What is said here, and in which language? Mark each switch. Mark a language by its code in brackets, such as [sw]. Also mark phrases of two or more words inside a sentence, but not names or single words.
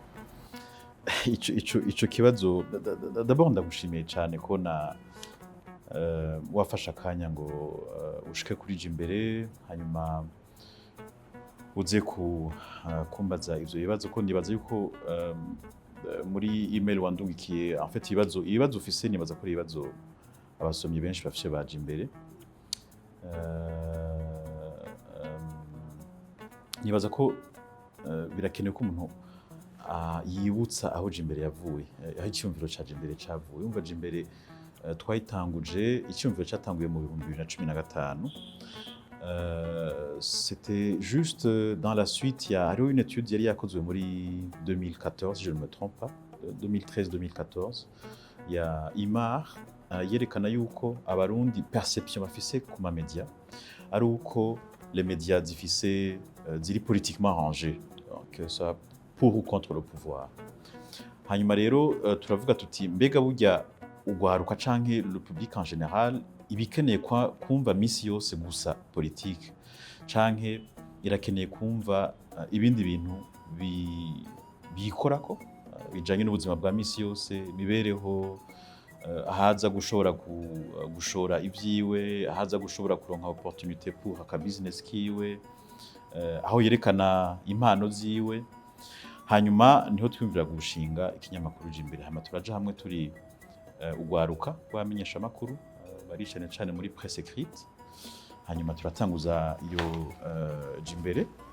[rn] Ico kibazo d'abord ndagushimiye cyane ko wafashe akanya ngo ushike kuri Jimbere hanyuma uze kumbaza ivyo bibazo ko ndibaza yuko muri email wandungikiye [fr] en fait [rn] ibibazo ufise nibaza ko ibibazo abasomyi benshi bafishe baje imbere nibaza ko birakenewe ko umuntu yibutsa aho Jimbere yavuye aho icyumviro ca Jimbere cavuye umva Jimbere twayitanguje icyumviro cyatanguye mu 2015 [fr] c'était juste dans la suite il y a une étude [rn] yari yakozwe muri 2014 [fr] si je ne me trompe pas 2013-2014 il y a IMAR [rn] yerekana yuko abarundi [fr] perception [rn] bafise ku ma media ari uko [fr] les médias [rn] zifise ziri [fr] politiquement rangés donc ça pour ou contre le pouvoir hanyuma [rn] rero turavuga tuti mbega burya ugwaruka canke [fr] le public en général [rn] ibikeneye kumva misi yose gusa politique canke irakeneye kumva ibindi bintu bikorako bijanye n'ubuzima bwa misi yose imibereho ahaza gushora ivyiwe ahaza gushobora kuronka [fr] opportunité pour [rn] aka business kiwe aho yerekana impano ziwe hanyuma niho twumvira gushinga ikinyamakuru Jimbere hama turaja hamwe turi ugwaruka rwamenyesha makuru bari cyane muri [fr] presse écrite [rn] hanyuma turatanguza iyo Jimbere